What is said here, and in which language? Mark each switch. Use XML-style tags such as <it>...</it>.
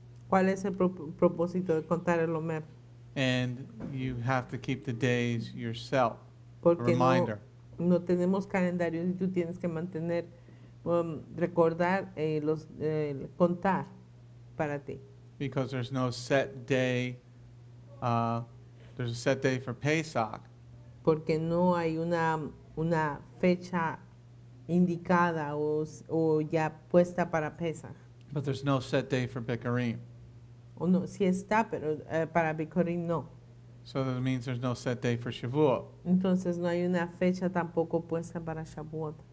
<es>¿Cuál es el propósito de contar el Omer?</es> <en>And you have to keep the days yourself. A</en> <es>Porque</es> <en>reminder.</en> <es>no tenemos calendarios y tú tienes que mantener, recordar, contar para ti.</es> <en>Because there's no set day. There's a set day for Pesach,</en> <es>Porque no hay una fecha indicada o ya puesta para Pesach.</es> <en>but there's no set day for Bikurim.</en> <es>O no, sí está, pero para Bikurim no.</es> <en>So that means there's no set day for Shavuot.</en> <es>Entonces no hay una fecha tampoco puesta para Shavuot.</es>